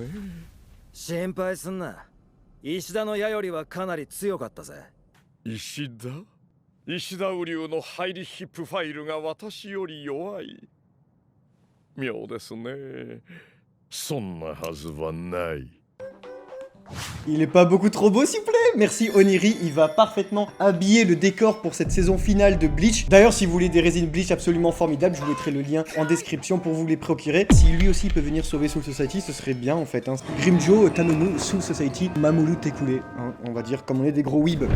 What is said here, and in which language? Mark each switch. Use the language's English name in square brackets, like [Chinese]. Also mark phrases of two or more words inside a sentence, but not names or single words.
[Japanese] 心配すんな。石田の矢よりはかなり強かったぜ。石田雨竜のハイリヒップファイルが私より弱い。妙ですね。そんなはずはない。 [French] Il est pas beaucoup trop beau s'il vous plaît? Merci Oniri, il va parfaitement habiller le décor pour cette saison finale de Bleach. D'ailleurs si vous voulez des résines Bleach absolument formidables, je vous mettrai le lien en description pour vous les procurer. Si lui aussi peut venir sauver Soul Society, ce serait bien en fait. Grimjo, Tanomu, Soul Society, [Japanese] 守る てくれ, [French] on va dire comme on est des gros weebs.